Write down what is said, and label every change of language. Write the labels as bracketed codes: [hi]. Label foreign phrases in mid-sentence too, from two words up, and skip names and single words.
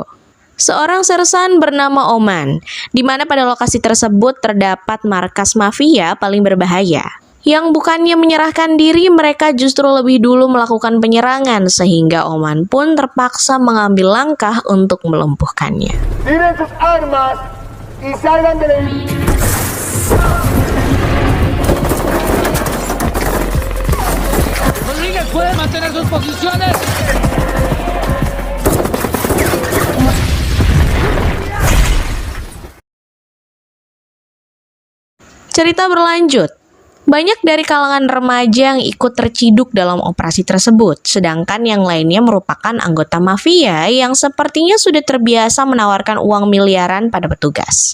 [id] Seorang sersan bernama Oman, di mana pada lokasi tersebut terdapat markas mafia paling berbahaya. Yang bukannya menyerahkan diri, mereka justru lebih dulu melakukan penyerangan sehingga Oman pun terpaksa mengambil langkah untuk melumpuhkannya. [es] Rodríguez puede mantener sus posiciones. [id] Cerita berlanjut. Banyak dari kalangan remaja yang ikut terciduk dalam operasi tersebut, sedangkan yang lainnya merupakan anggota mafia yang sepertinya sudah terbiasa menawarkan uang miliaran pada petugas.